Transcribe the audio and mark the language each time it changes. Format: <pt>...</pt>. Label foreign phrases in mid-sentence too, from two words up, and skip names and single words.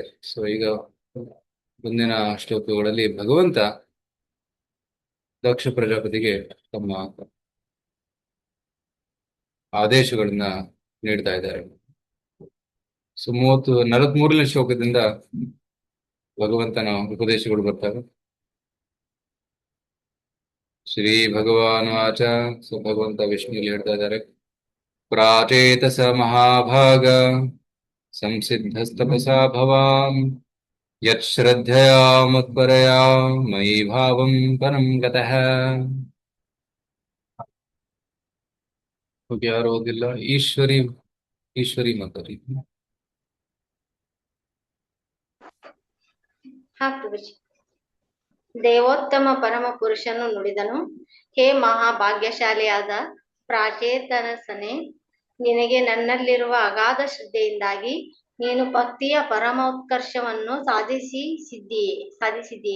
<kn>ಸೊ ಈಗ ಮುಂದಿನ ಶ್ಲೋಕಗಳಲ್ಲಿ ಭಗವಂತ ದಕ್ಷ ಪ್ರಜಾಪತಿಗೆ ತಮ್ಮ ಆದೇಶಗಳನ್ನ ನೀಡ್ತಾ ಇದ್ದಾರೆ. ಸೊ 43ನೇ ಶ್ಲೋಕದಿಂದ ಭಗವಂತನ ಉಪದೇಶಗಳು ಬರ್ತವೆ.</kn> <sa>ಶ್ರೀ ಭಗವಾನ್ ವಾಚ.</sa> <kn>ಸೊ ಭಗವಂತ ವಿಷ್ಣುವಿನಲ್ಲಿ ಹೇಳ್ತಾ ಇದ್ದಾರೆ,</kn> <sa>ಪ್ರಾಚೇತಸ ಮಹಾಭಾಗ ಸಂಸಿದ್ಧಸ್ತಪಸಾ ಭವಾನ್ ಯತ್ ಶ್ರದ್ಧಯಾ ಮತ್ಪರಯಾ ಮಯಿ ಭಾವಂ ಪರಂ ಗತಃ.</sa> <kn>ಯಾರು ಓದಿಲ್ಲ? ಈಶ್ವರಿ ಮಾತಾಡಿ. ದೇವೋತ್ತಮ ಪರಮ ಪುರುಷನು ನುಡಿದನು, ಹೇ ಮಹಾಭಾಗ್ಯಶಾಲಿಯಾದ ಪ್ರಾಚೇತನಸನೆ, ನಿನಗೆ ನನ್ನಲ್ಲಿರುವ ಅಗಾಧ ಶ್ರದ್ಧೆಯಿಂದಾಗಿ ನೀನು ಭಕ್ತಿಯ ಪರಮೋತ್ಕರ್ಷವನ್ನು ಸಾಧಿಸಿದೆಯೇ.</kn>